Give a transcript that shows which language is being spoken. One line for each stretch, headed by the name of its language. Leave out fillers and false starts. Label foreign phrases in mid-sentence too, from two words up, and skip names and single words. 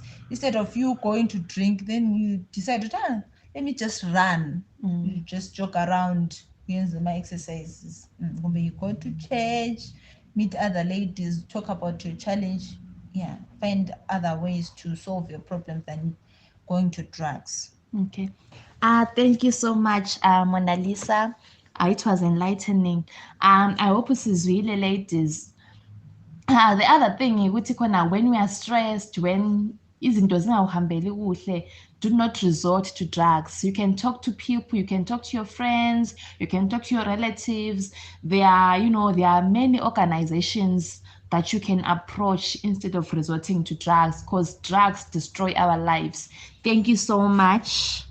English: Instead of you going to drink, then you decide, let me just run. You just jog around, use my exercises. You go to church, meet other ladies, talk about your challenge. Yeah, find other ways to solve your problem than going to drugs. Okay. Thank you so much, Mona Lisa. It was enlightening. I hope usizwile, ladies. The other thing
Zulu: ukuthi khona
English: when we are stressed, when
Zulu: izinto zingawuhambeli kuhle,
English: do not resort to drugs. You can talk to people, you can talk to your friends, you can talk to your relatives. There are many organizations that you can approach instead of resorting to drugs, because drugs destroy our lives. Thank you so much.